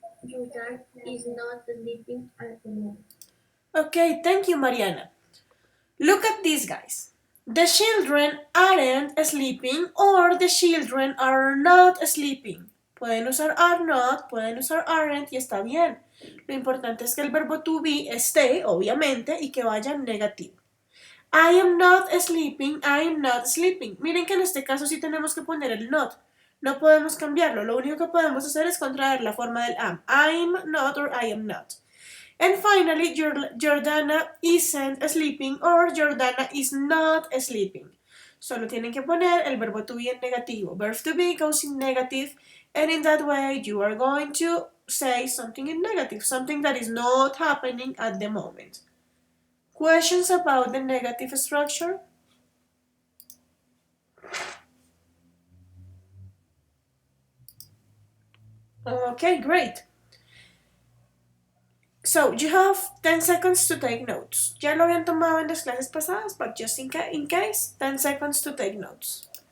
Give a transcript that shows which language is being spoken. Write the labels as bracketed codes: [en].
[en] Jordan is not sleeping at the moment. Okay, thank you, Mariana. Look at these guys. The children aren't sleeping or the children are not sleeping. [es] Pueden usar are not, pueden usar aren't y está bien. Lo importante es que el verbo to be esté, obviamente, y que vaya en negativo. [en] I am not sleeping, I am not sleeping. [es] Miren que en este caso sí tenemos que poner el not. No podemos cambiarlo. Lo único que podemos hacer es contraer la forma del am. [en] I'm not or I am not. And finally, Jordana isn't sleeping or Jordana is not sleeping. [es] Solo tienen que poner el verbo to be en negativo. [en] Verb to be goes in negative, and in that way you are going to say something in negative, something that is not happening at the moment. Questions about the negative structure? Okay, great. So, you have 10 seconds to take notes. [es] Ya lo habían tomado en las clases pasadas, [en] but just in case, 10 seconds to take notes.